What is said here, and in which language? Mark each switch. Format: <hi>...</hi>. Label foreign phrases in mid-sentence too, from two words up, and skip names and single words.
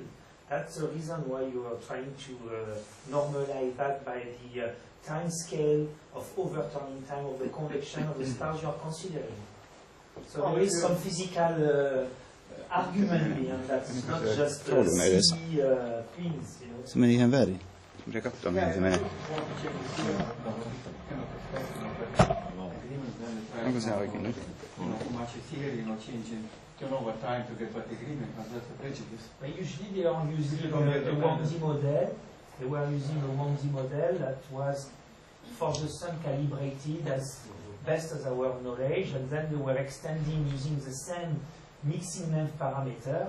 <en>That's the reason why you are trying to normalize that by the time scale of overturning time of the convection of the stars you are considering. So there is some physical argument behind that. It's not just silly things, you know.</en> <fi>Se meni ihan väärin. Mitä katsoa, mihin se menee? Onko se oikein nyt?</fi> <en>But usually they are using the 1D model. They were using a 1D model that was for the sun calibrated as best as our knowledge, and then they were extending using the same mixing length parameter.</en>